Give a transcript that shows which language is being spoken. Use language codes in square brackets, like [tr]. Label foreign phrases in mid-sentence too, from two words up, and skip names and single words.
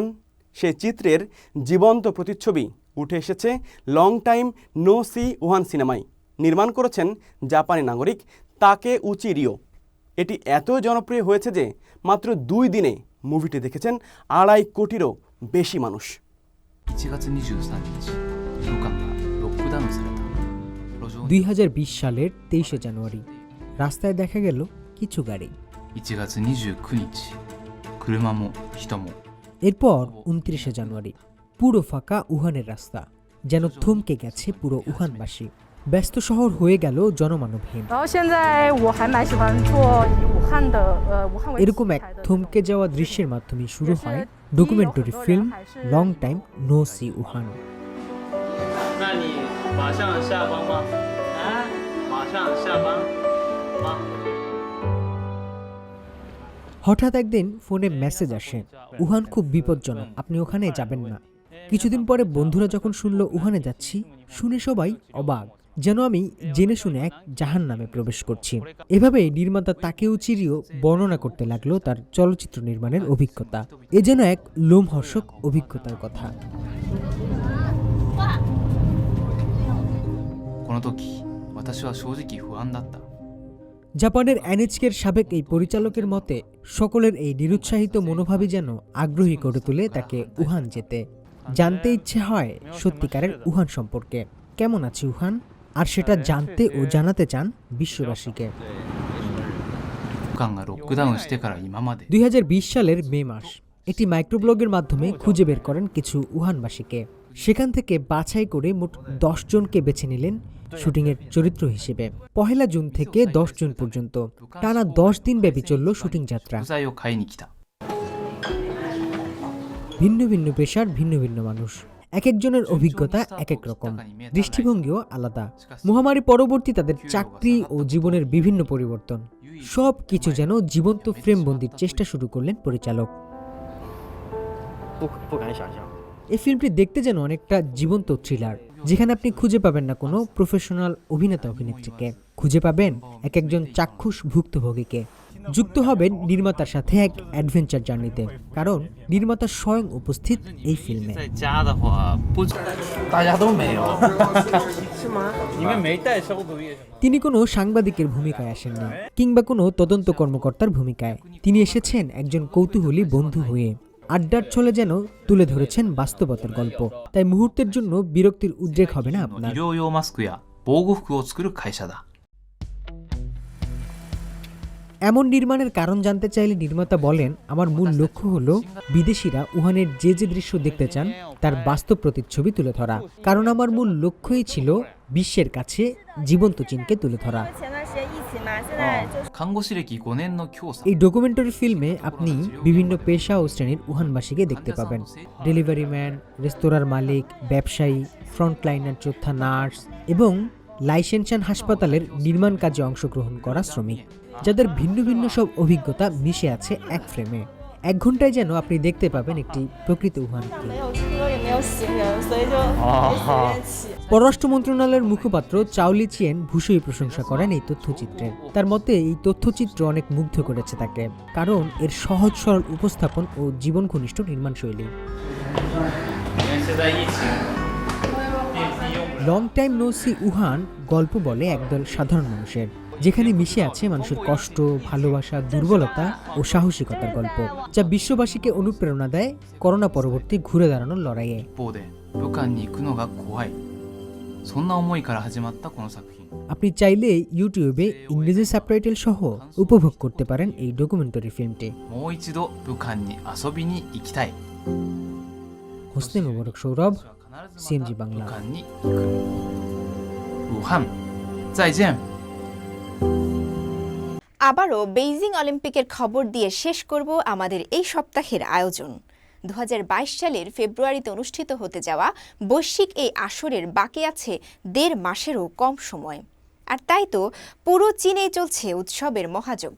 [bn] সে চিত্রের জীবন্ত প্রতিচ্ছবি উঠে এসেছে লং টাইম নো সি উহান সিনেমায়। নির্মাণ করেছেন জাপানি নাগরিক তাকে উচি রিও। এটি এত জনপ্রিয় হয়েছে যে মাত্র 2 দিনে মুভিটি দেখেছেন 2.5 কোটিরও বেশি মানুষ। [ja] 1 月23日、武漢がロックダウンされた。路上に [bn] 2020 সালের 23শে জানুয়ারি রাস্তায় দেখা গেল কিছু গাড়ি। [ja] 1 月29日、車も人も [bn] এরপর 29শে জানুয়ারি পুরো ফাঁকা উহানের রাস্তা, যেন থমকে গেছে পুরো উহানবাসী। ব্যস্ত শহর হয়ে গেল জনমানবহীন। [zh] 然后现在我还蛮喜欢做以武汉的武汉为题 [bn] এরকম এক [zh] 材的 [bn] থমকে যাওয়া দৃশ্যের মাধ্যমে শুরু হয় ডকুমেন্টারি ফিল্ম লং টাইম নো সি উহান। [zh] 那你马上下班吗？啊，马上下班吗？ [bn] হঠাৎ একদিন ফোনে মেসেজ আসে, উহান খুব বিপজ্জনক, আপনি ওখানে যাবেন না। কিছুদিন পরে বন্ধুরা যখন শুনল উহানে যাচ্ছি, শুনে সবাই অবাক, যেন আমি জেনে শুনে এক জাহান্নামে প্রবেশ করছি। এভাবে নির্মাতা তাকেও চিরিও বর্ণনা করতে লাগলো তার চলচ্চিত্র নির্মাণের অভিজ্ঞতা। এ যেন এক লোমহর্ষক অভিজ্ঞতার কথা। [ja] この時私は正直不安だった。 [bn] জাপানের এনএইচকের সাবেক এই পরিচালকের মতে সকলের এই নিরুৎসাহিত মনোভাবই যেন আগ্রহী করে তোলে তাকে উহান যেতে। জানতে ইচ্ছে হয় সত্যিকারের উহান সম্পর্কে, কেমন আছে উহান, আর সেটা জানতে ও জানাতে চান বিশ্ববাসীকে। [ja] 武漢がロックダウンしてから今まで [bn] 2020 সালের মে মাস একটি মাইক্রোব্লগের মাধ্যমে খুঁজে বের করেন কিছু উহানবাসীকে। সেখান থেকে বাছাই করে মোট 10 জনকে বেছে নিলেন শুটিংয়ের চরিত্র হিসেবে। 1 জুন থেকে 10 জুন পর্যন্ত টানা 10 দিন ব্যাপী চলল শুটিং যাত্রা। [ja] 食材を買いに来た。 [bn] ভিন্ন ভিন্ন পেশার ভিন্ন ভিন্ন মানুষ, এক একজনের অভিজ্ঞতা এক এক রকম, দৃষ্টিভঙ্গিও আলাদা। মহামারী পরবর্তী তাদের চাকরি ও জীবনের বিভিন্ন পরিবর্তন, সব কিছু যেন জীবন্ত ফ্রেমবন্দির চেষ্টা শুরু করলেন পরিচালক। [zh] 不敢想象。 [bn] এই ফিল্মটি দেখতে যেন অনেকটা জীবন্ত থ্রিলার, যেখানে আপনি খুঁজে পাবেন না কোনো প্রফেশনাল অভিনেতা অভিনেত্রীকে, খুঁজে পাবেন এক একজন চাক্ষুষ ভুক্তভোগীকে। যুক্ত হবেন নির্মাতার সাথে এক অ্যাডভেঞ্চার জার্নিতে, কারণ নির্মাতা স্বয়ং উপস্থিত এই ফিল্মে। [zh] 在家的话，不，大家都没有，是吗？你们没带消毒液是吗？ [bn] তিনি কোনো সাংবাদিকের ভূমিকায় আসেননি কিংবা কোনো তদন্ত কর্মকর্তার ভূমিকায়, তিনি এসেছেন একজন কৌতূহলী বন্ধু হয়ে। আড্ডার ছলে যেন তুলে ধরেছেন বাস্তবতার গল্প, তাই মুহূর্তের জন্য বিরক্তির উদ্রেক হবে না [ja] 医 [bn] আপনার। [ja] 療用マスクや防護服を作る会社だ。 [bn] এমন নির্মাণের কারণ জানতে চাইলে নির্মাতা বলেন, আমার মূল লক্ষ্য হলো বিদেশিরা উহানের যে যে দৃশ্য দেখতে চান তার বাস্তব প্রতিচ্ছবি তুলে ধরা, কারণ আমার মূল লক্ষ্যই ছিল বিশ্বের কাছে জীবন্ত চীনকে তুলে ধরা। [ja] 看護師歴5年の教さん。 [bn] এই ডকুমেন্টারি ফিল্মে আপনি বিভিন্ন পেশা ও শ্রেণীর উহানবাসীকে দেখতে পাবেন। ডেলিভারি ম্যান, রেস্তোরাঁর মালিক, ব্যবসায়ী, ফ্রন্টলাইনার যোদ্ধা, নার্স এবং লাইসেন্সান হাসপাতালের নির্মাণ কাজে অংশগ্রহণ করা শ্রমিক, যাদের ভিন্ন ভিন্ন সব অভিজ্ঞতা মিশে আছে এক ফ্রেমে। 1 ঘন্টায় যেন আপনি দেখতে পাবেন একটি প্রকৃত উহানকে। [zh] 没有车也没有行人，所以就没随便骑。 [bn] পররাষ্ট্র মন্ত্রণালয়ের মুখপাত্র চাওলি চিয়েন ভূষই প্রশংসা করেন এই তথ্যচিত্রের। তার মতে এই তথ্যচিত্র অনেক মুগ্ধ করেছে তাকে, কারণ এর সহজ সরল উপস্থাপন ও জীবন ঘনিষ্ঠ নির্মাণশৈলী। [zh] 现在疫情，电梯用 [bn] লং টাইম নো সি উহান গল্প বলে একদল সাধারণ মানুষের, যেখানে মিশে আছে মানুষের কষ্ট, ভালোবাসা, দুর্বলতা ও সাহসিকতার গল্প, যা বিশ্ববাসীকে অনুপ্রেরণা দেয় করোনা পরবর্তী ঘুরে দাঁড়ানোর লড়াইয়ে। [ja] 一方で武漢に行くのが怖い、そんな思いから始まったこの作品。 [bn] আপনি চাইলে ইউটিউবে ইংরেজি সাবটাইটেল সহ উপভোগ করতে পারেন এই ডকুমেন্টারি ফিল্মটি। [ja] もう一度武漢に遊びに行きたい。 [bn] হোসনে মোবারক সৌরভ, [ja] 私は必ず [bn] CMG [ja] また [bn] বাংলা। [ja] 武漢に行く。武漢、再见。 [bn] আবারও বেইজিং অলিম্পিকের খবর দিয়ে শেষ করব আমাদের এই সপ্তাহের আয়োজন। 2022 সালের ফেব্রুয়ারিতে অনুষ্ঠিত হতে যাওয়া বৈশ্বিক এই আসরের বাকি আছে 1.5 মাসেরও কম সময়। আর তাই তো পুরো চীনেই চলছে উৎসবের মহাযজ্ঞ।